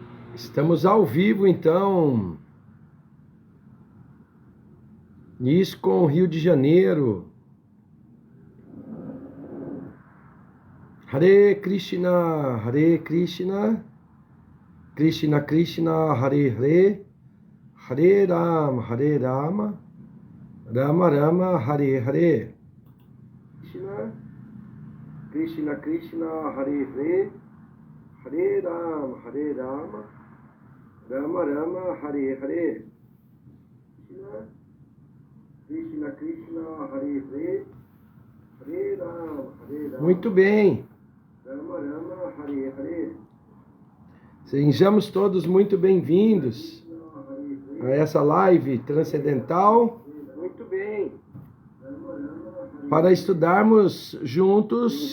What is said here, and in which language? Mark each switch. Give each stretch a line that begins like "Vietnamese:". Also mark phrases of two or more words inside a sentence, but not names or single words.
Portuguese: Estamos ao vivo, então, ISKCON Rio de Janeiro.
Sanskrit: Hare Krishna, Krishna Krishna, Hare Hare, Hare Rama, Rama Rama, Hare Hare. Krishna Krishna, Hare Hare, Hare Rama, Rama Rama, Hare Hare. Krishna Krishna, Hare Hare, Hare Rama.
Portuguese: Muito bem.
Sanskrit: Rama Rama, Hare Hare.
Portuguese: Sejamos todos muito bem-vindos a essa live transcendental. Muito bem. Para estudarmos juntos.